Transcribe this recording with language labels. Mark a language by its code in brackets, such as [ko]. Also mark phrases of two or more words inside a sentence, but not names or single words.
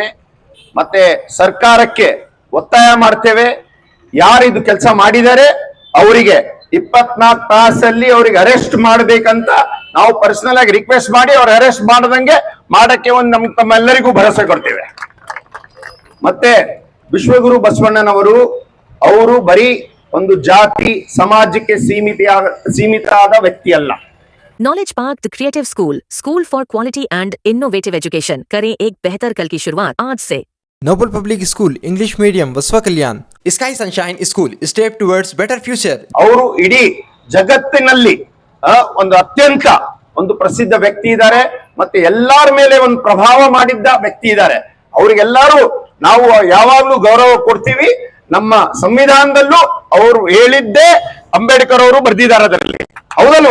[kn] ಮತ್ತೆ ಸರ್ಕಾರಕ್ಕೆ ಒತ್ತಾಯ ಮಾಡ್ತೇವೆ, ಯಾರಿದು ಕೆಲಸ ಮಾಡಿದ್ದಾರೆ ಅವರಿಗೆ 24 ತಾಸಲ್ಲಿ ಅವರಿಗೆ ಅರೆಸ್ಟ್ ಮಾಡಬೇಕಂತ ನಾವು ಪರ್ಸನಲ್ ಆಗಿ ರಿಕ್ವೆಸ್ಟ್ ಮಾಡಿ ಅವ್ರ ಅರೆಸ್ಟ್ ಮಾಡದಂಗೆ ಮಾಡಕ್ಕೆ ಒಂದು ತಮ್ಮೆಲ್ಲರಿಗೂ ಭರವಸೆ ಕೊಡ್ತೇವೆ. ಮತ್ತೆ ವಿಶ್ವಗುರು ಬಸವಣ್ಣನವರು ಅವರು ಬರೀ ಒಂದು ಜಾತಿ ಸಮಾಜಕ್ಕೆ ಸೀಮಿತ ಆದ ವ್ಯಕ್ತಿ ಅಲ್ಲ. [en] Knowledge Park the creative school for quality and innovative education [hi] करें एक बेहतर कल की शुरुआत आज से. [en] Noble Public School English Medium Vasava Kalyan. Sky Sunshine School step towards better future. [kn] ಅವರು ಇಡೀ ಜಗತ್ತಿನಲ್ಲಿ ಒಂದು ಅತ್ಯಂತ ಒಂದು ಪ್ರಸಿದ್ಧ ವ್ಯಕ್ತಿ ಇದ್ದಾರೆ, ಮತ್ತೆ ಎಲ್ಲರ ಮೇಲೆ ಒಂದು ಪ್ರಭಾವ ಮಾಡಿದ್ದ ವ್ಯಕ್ತಿ ಇದ್ದಾರೆ. ಅವರಿಗೆಲ್ಲರೂ ನಾವು ಯಾವಾಗ್ಲೂ ಗೌರವ ಕೊಡ್ತೀವಿ. ನಮ್ಮ ಸಂವಿಧಾನದಲ್ಲೂ ಅವರು ಹೇಳಿದ್ದೇ ಅಂಬೇಡ್ಕರ್ ಅವರು ಬರ್ದಿದ್ದಾರೆ ಅದರಲ್ಲಿ, ಹೌದಲ್ವಾ?